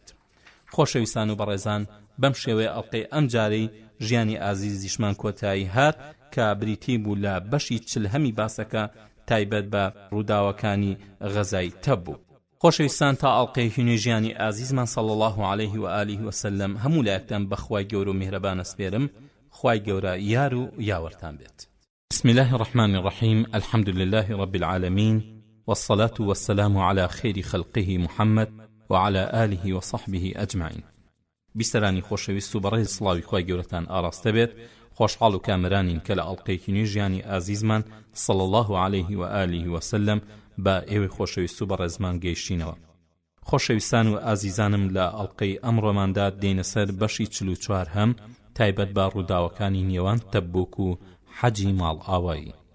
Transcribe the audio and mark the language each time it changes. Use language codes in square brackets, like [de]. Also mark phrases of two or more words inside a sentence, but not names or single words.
[ckb] خۆشەویستان و بەڕێزان، بەم شێوەیە ئەڵقەی ئەم جارەی ژیانی ئازیزیشمان کۆتایی هات کە بریتی بوو لە بەشی 40 باسەکە تایبەت بە ڕووداوەکانی غەزای تەبوو. خۆشەویستان، تا ئەڵقەیەکی نوێ ژیانی ئازیزمان [ar] صلی الله عليه و آله وسلم [ckb] هەموو لایەکتان بەخوای گەورە و میهرەبان ئەسپێرم. خوای گەورە یار و یاوەرتان بێت. [ar] بسم الله الرحمن الرحيم. الحمد لله رب العالمين، والصلاة والسلام على خير خلقه محمد وعلى آله وصحبه أجمعين. [ckb] بیسەرانی خۆشەویست و بەڕێز سڵاوی خوای گەورەتان ئاراستە بێت. خۆشحاڵ و کامرانین کە لە ئەڵقەیەکی نوێ ژیانی ئازیزمان [ar] صلی الله عليه و آله وسلم [ckb] بە ئێوەی خۆشەویست و بەڕێزمان گەیشتینەوە. خۆشەویستان و ئازیزانم، لە ئەڵقەی ئەمڕۆماندا دێنە سەر بەشی 44 هەم تایبەت بە ڕووداوەکانی نێوان تەبوک و حەجی ماڵ ئاوایی.